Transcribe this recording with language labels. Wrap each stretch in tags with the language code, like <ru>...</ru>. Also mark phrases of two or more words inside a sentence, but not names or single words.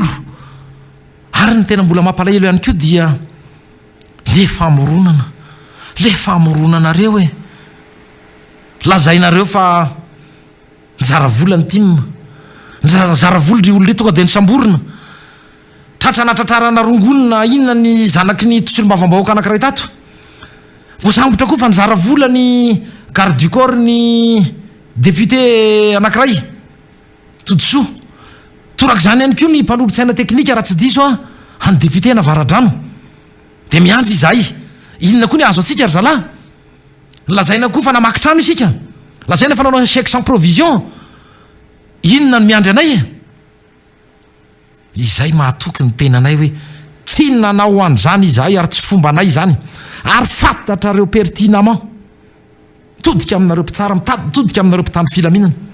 <mg>Ary ny tena mbola mampalahelo ihany koa dia le famoronanareo lazainareo fa nizara vola ny timma, nizara vola ry olona tonga dia nisamborona, tratranatratrarana rongonina inona ny zanaky ny tosolombavambahoaka anankiray tato, voasambotra koa fa nizara vola ny</mg> <fr>garde du corps</fr> <mg>ny député anankiray Todosoa, torak'izany ihany koa ny mpanolotsaina teknika raha tsy diso any député Navaradrano. Dia miandry izahay, inona koa ny azo atsika ry zalahy, lazaina koa fa namaky trano isika, lazaina fa nanao</mg> <fr>chèque sans provision,</fr> <mg>inona ny miandry anay izay mahatoky ny tenanay hoe tsy nanao an'izany izahay ary tsy fomba anay izany, ary fantatrareo pertinemment, todika aminareo mpitsara mitady, todika aminareo mpitany filaminana.</mg>